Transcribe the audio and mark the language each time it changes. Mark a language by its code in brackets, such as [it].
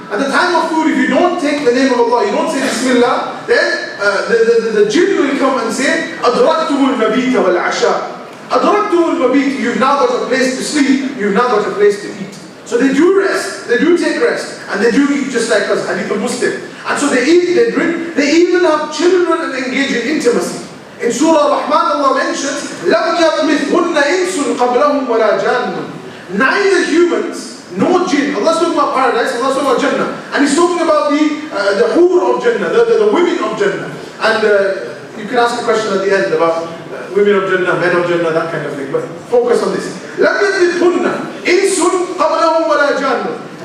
[en] At the time of food, if you don't take the name of Allah, you don't say Bismillah, then the jinn will come and say, [ar] أَدْرَكْتُمُ الْمَبِيتَ وَالْعَشَاء. أَدْرَكْتُمُ الْمَبِيتَ. [en] You've now got a place to sleep, you've now got a place to eat. So they do rest, they do take rest, and they do eat just like us, hadith al-Muslim. And so they eat, they drink, they even have children and engage in intimacy. In Surah Rahman, Allah mentions, [ar] لَمْ يَطْمِثْهُنَّ إِنسٌ قَبْلَهُمْ وَلَا جَانٌ. [en] Neither humans nor jinn. Allah's talking about paradise, Allah's talking about Jannah. And He's talking about the hur of Jannah, the women of Jannah. And you can ask a question at the end about women of Jannah, men of Jannah, that kind of thing. But focus on this. [ar] لَمْ يَطْمِثْهُنَّ إِنسٌ قَبْلَهُمْ وَلَا جَانٌ.